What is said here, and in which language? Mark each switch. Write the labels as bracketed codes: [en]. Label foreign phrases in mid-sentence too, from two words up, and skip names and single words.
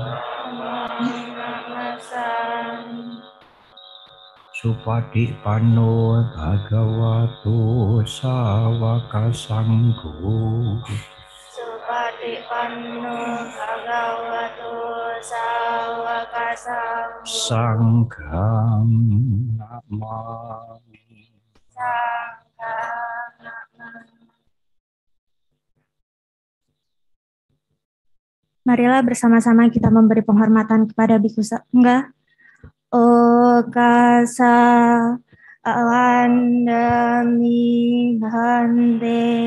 [pi] Supatipanno bhagavato sawaka sanggo. Supatipanno Bhagavato Sawaka Sanggo. Sanghang namami. Sanghang namami. [id] Marilah bersama-sama kita memberi penghormatan kepada Biksu Sangga. [pi] Okasa alandami bhante.